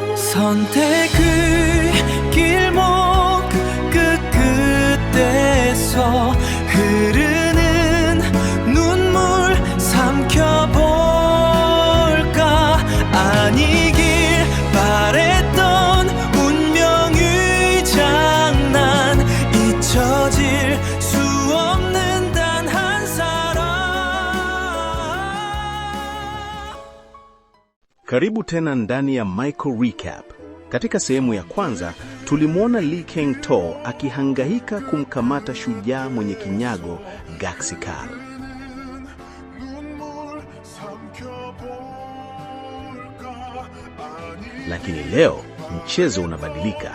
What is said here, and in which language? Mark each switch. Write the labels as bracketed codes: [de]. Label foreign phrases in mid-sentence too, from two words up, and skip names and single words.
[ko] 선택의 길목 끝에서 흐르는 눈물 삼켜볼까. 아니길 바랬던 운명의 장난, 잊혀질 수 없는 단 한 사람. [sw] Karibu tena ndani ya Michael Recap. Katika sehemu ya kwanza, tulimwona Lee Kang-to akihangaika kumkamata shujaa mwenye kinyago Gaxi-kal. Lakini leo mchezo unabadilika.